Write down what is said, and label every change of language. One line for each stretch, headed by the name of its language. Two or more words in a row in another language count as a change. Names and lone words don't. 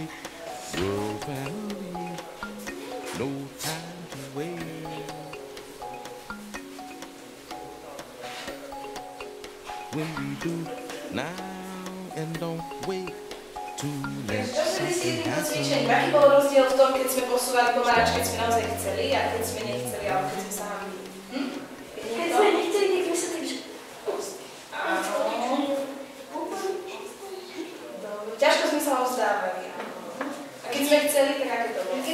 English: World family, no time to wait. When we do now and don't wait to let something happen.
Slovak: Aký bol rozdiel v tom, keď sme posúvali pomaranč, keď sme naozaj chceli a keď sme nechceli, ale keď sme sa hambili? Keď sme nechceli, tak sme sa tak, že... Áno. Ťažko sme sa vzdávali. A keď sme chceli, tak aké to bolo?